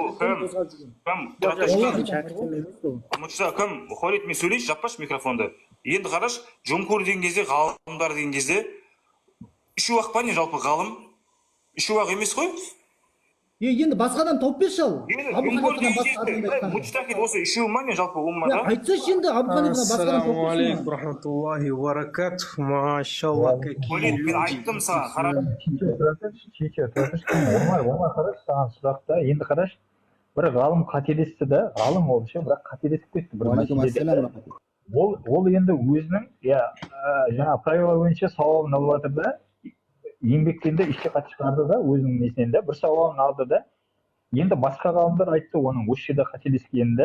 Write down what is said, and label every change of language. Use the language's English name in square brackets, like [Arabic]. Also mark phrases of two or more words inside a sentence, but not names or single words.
[Kazakh] кім, Холид, мен сөйлейші, жаппашы микрофонды. Енді қараш, жумхур деген кезде, ғалымдар деген кезде, үшеу ақ па не жалпы ғалым? Үшеу ақ емес қой? Енді басқадан тауып берші ал. Муджтахид осы үшеу ма не жалпы уммада? Айтсайшы енді Абу Ханифадан басқадан тауып берші. [Arabic] السلام عليكم رحمة الله وبركاته. [Kazakh] Машалла, Холид, мен айттым саған, қара. Омар, қараш, саған сұрақта, енді қараш, бір ғалым қателесті да, ғалым ол үшін, бірақ қателесіп кетті бір мәселеде. Ол енді өзінің, жаңа правила бойынша сауабын алып жатыр да, еңбектенді ішке қатты шығарды да, өзінің несінен де, бір сауабын алды да, енді басқа ғалымдар айтты оның осы жерде қателескенді.